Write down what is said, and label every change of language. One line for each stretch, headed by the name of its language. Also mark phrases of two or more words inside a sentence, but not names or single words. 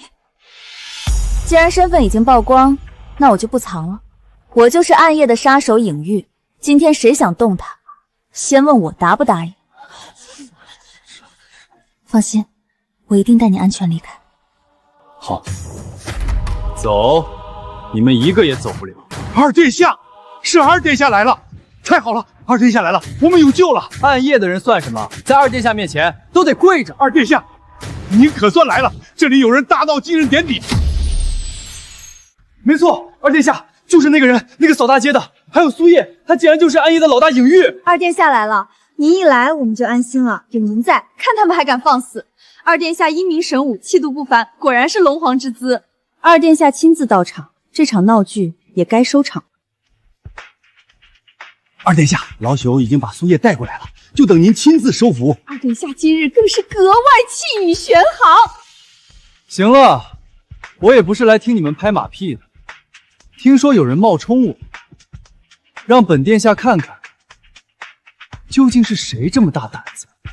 Chinese: 既然身份已經曝光，那我就不藏了。我就是暗夜的殺手影玉，今天誰想動他，先問我答不答應。放心，我一定帶你安全離開。好。走，你們一個也走不了。二殿下，是二殿下來了，太好了，二殿下來了，我們有救了。暗夜的人算什麼？在二殿下面前都得跪着。二殿下，您可算來了，這裡有人大鬧繼任典禮。沒錯，二殿下就是那個人，那個掃大街的，還有蘇葉，他竟然就是暗夜的老大影玉。二殿下來了，您一來我們就安心了，有您在，看他們還敢放肆。二殿下英明神武，氣度不凡，果然是龍皇之姿。二殿下親自到場，這場鬧劇也該收場。二殿下，老朽已經把蘇葉帶過來了，就等您親自收服。二殿下今日更是格外氣宇軒昂。行了，我也不是來聽你們拍馬屁的。聽說有人冒充我，讓本殿下看看，究竟是誰這麼大膽子。